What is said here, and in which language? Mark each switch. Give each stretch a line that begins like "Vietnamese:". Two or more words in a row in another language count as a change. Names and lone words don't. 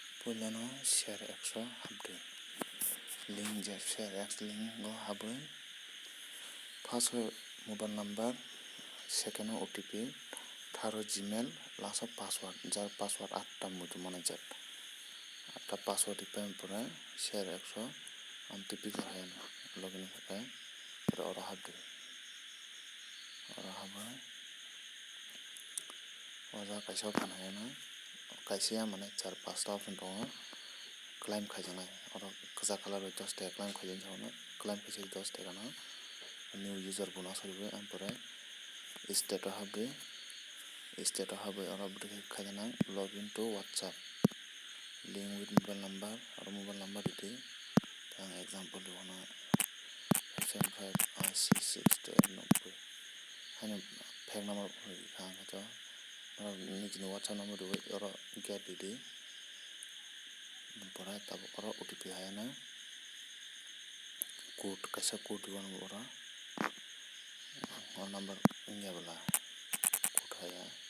Kok Borok: Puilano share 100 habdui link je share x link go habui
English: first mobile number second OTP third Gmail last password
Kok Borok: jar password 8 mutu manajak 8 password ipai pore share 100 amtipi kahayan login hakai pore oro habdui oro habai oja kaisa phanayana kaisa mane 4-5 ta option tongo claim khaijaknai oro kwchak colour bai 10 taka claim khaijak jano claim khaisai 10 taka no
English: new user
Kok Borok: bo nasaribai ampore state o habdui state o habai oro khaijaknai
English: login to WhatsApp link with mobile number
Kok Borok: oro
English: mobile number
Kok Borok: didi ang example dibono 575-80-60-90 haino
English: fake number
Kok Borok: khang to oro nijini
English: WhatsApp number
Kok Borok: dibai oro get didi pore tabo oro OTP hayana code kaisa code dibono oro number India bala code haya